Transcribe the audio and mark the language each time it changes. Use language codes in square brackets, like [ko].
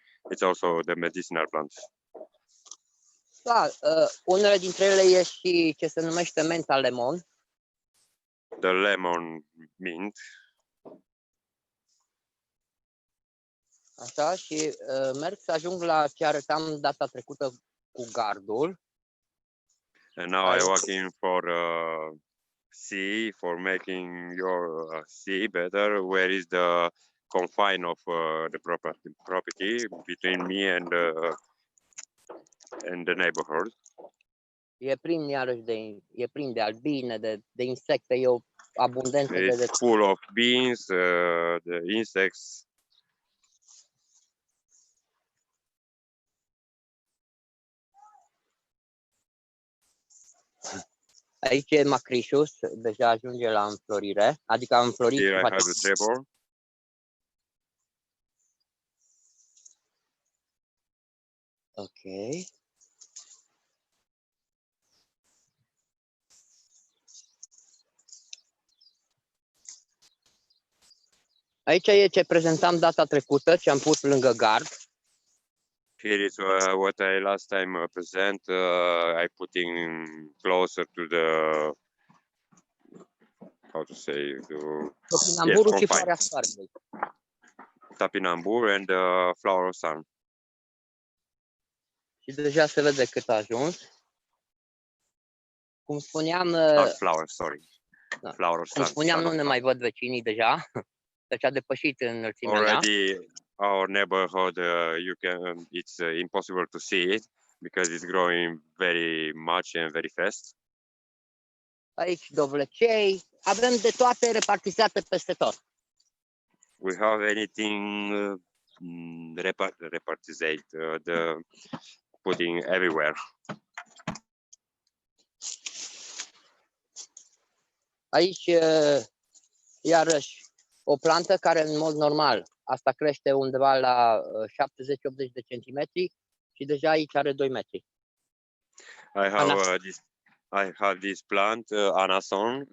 [en] it's also the medicinal plants. [ro] Da, unele dintre ele e și ce se numește menta lemon. [en] The lemon mint. [ro] Așa, și merg să ajung la ce arătam data trecută cu gardul. [en] And now I'm working for sea, for making your sea better. Where is the confine of the property between me and the neighborhood? [ro] E plin iarăși e plin de albine, de insecte, e o abundență de [en] It's full of beans, the insects. [ro] Aici e macrișus, deja ajunge la înflorire, adică a înflorit. [en] Here I have the trevor. Ok. [ro] Aici e ce prezentam data trecută, ce am pus lângă gard. [en] Here is what I last time present. I putting closer to the, how to say, [ro] Topinamburul și floarea soarelui. [en] Topinambur and flower of sun. [ro] Și deja se vede cât a ajuns. Cum spuneam, [en] Flower, sorry. [ro] Da. [en] Flower of sun. [ro] Cum spuneam, nu ne mai văd vecinii deja. Deci a depășit înălțimea mea. [en] Already our neighborhood, it's impossible to see it because it's growing very much and very fast. [ro] Aici dovlecei, avem de toate repartizate peste tot. [en] We have anything repartizate, the putting everywhere. [ro] Aici, iarăși, o plantă care în mod normal, asta crește undeva la 70-80 de centimetri și deja aici are 2 metri. [en] I have this plant, anason.